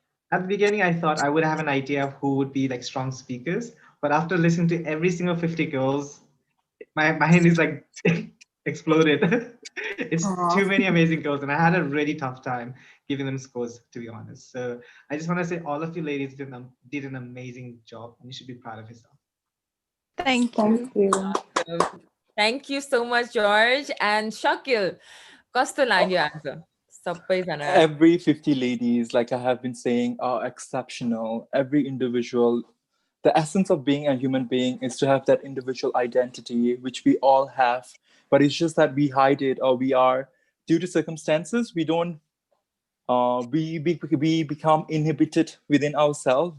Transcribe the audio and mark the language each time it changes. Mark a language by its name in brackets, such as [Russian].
[English] At the beginning, I thought I would have an idea of who would be like strong speakers, but after listening to every single 50 girls, my mind is like exploded. It's too many amazing girls, and I had a really tough time giving them scores, to be honest. So I just want to say all of you ladies did an amazing job, and you should be proud of yourself. Thank you. Thank you so much, George. [Nepali] And Shakil, कस्तो लाग्यो आज सबैजना? [English] Every 50 ladies, like I have been saying, are exceptional. Every individual, the essence of being a human being is to have that individual identity, which we all have. But it's just that we hide it, or we are, due to circumstances, we don't, we become inhibited within ourselves.